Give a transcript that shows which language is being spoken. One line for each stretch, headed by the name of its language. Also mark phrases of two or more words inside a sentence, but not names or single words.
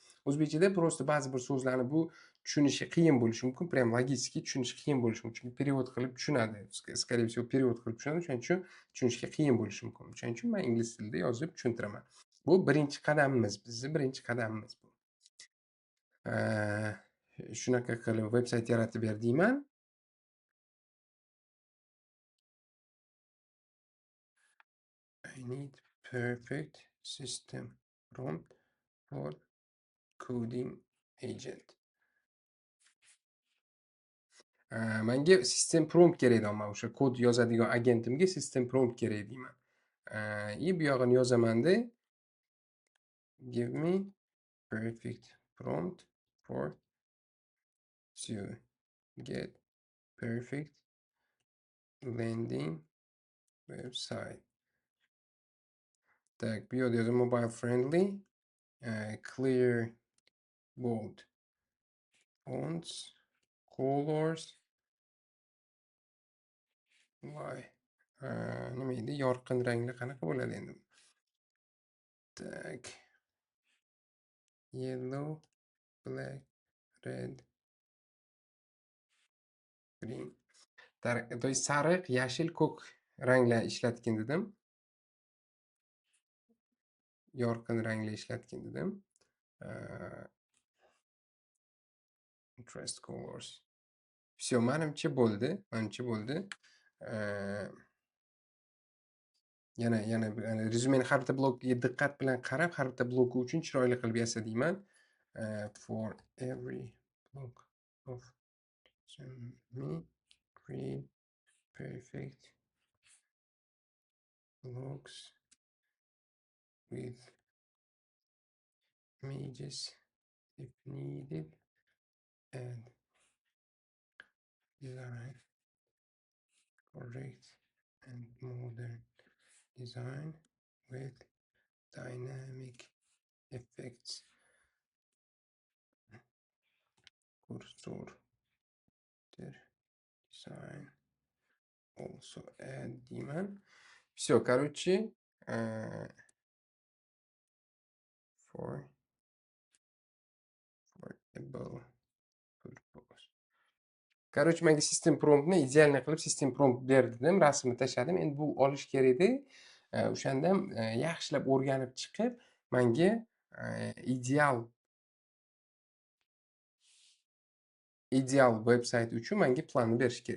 Uzbek: O'zbekchada просто ba'zi bir so'zlarni bu tushunishi qiyin bo'lishi mumkin,
Russian: прям логически
Uzbek: tushunishi qiyin bo'lishi mumkin. Chunki перевод qilib tushunadi.
Russian: Скорее всего,
Uzbek: перевод qilib tushunadi. Shuning uchun tushunishga qiyin bo'lishi mumkin. Shuning uchun men ingliz tilida yozib tushuntiraman. Bu birinchi qadamimiz, bizning birinchi qadamimiz bu. Shunaqa qilib veb-sayt yaratib ber deyman.
English: I need perfect system prompt for coding agent.
Uzbek: Menga
English: system prompt
Uzbek: kerak deyman. O'sha kod yozadigan agentimga
English: system prompt
Uzbek: kerak deyman. Bu yog'ini yozaman-da.
English: Give me perfect prompt for to get perfect landing website. Так,
Uzbek: bu yerda yozaman
English: mobile friendly, clear, bold fonts, colors,
Uzbek: voy, nima edi, yorqin ranglar qanaqa bo'ladi endi?
Russian: Так,
English: yellow, black, red, green.
Russian: То есть
Uzbek: sariq, yashil, ko'k ranglar ishlatgin dedim. Yorqin ranglar ishlatgin dedim.
English: Interest colors.
Russian: Все,
Uzbek: menimcha bo'ldi. Yana rezyumeni har bitta blokiga diqqat bilan qarab, har bitta bloki uchun chiroyli qilib yasa deyman.
English: For every block of resume, create perfect blocks with images if needed and design correct and modern design with dynamic effects. Cursor design also add deyman.
Russian: Все, короче,
English: for able purpose.
Uzbek: Короче, menga
English: system promptni
Uzbek: idealniy qilib
English: system prompt
Uzbek: ber dedim, rasmni tashladim. Endi bu olish kerak-da. O'shanda ham yaxshilab o'rganib chiqib, menga ideal veb-sayt uchun menga planni berish kerak.